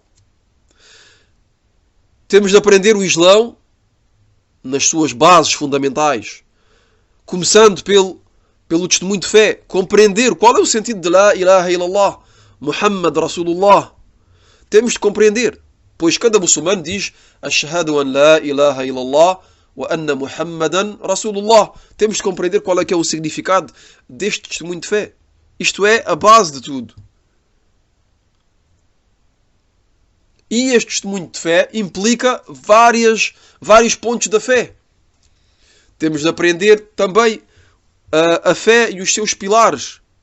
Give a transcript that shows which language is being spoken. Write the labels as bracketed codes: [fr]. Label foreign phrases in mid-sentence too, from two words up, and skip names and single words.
[pt] Temos de aprender o Islão nas suas bases fundamentais, começando pelo testemunho de fé, compreender qual é o sentido de [ar] لا إله إلا الله محمد رسول الله. [pt] Temos de compreender, pois cada muçulmano diz [ar] أشهد أن لا إله إلا الله وأن محمدا رسول الله. [pt] Temos de compreender qual é que é o significado deste testemunho de fé. Isto é a base de tudo. E este testemunho de fé implica vários pontos da fé. Temos de aprender também a fé e os seus pilares.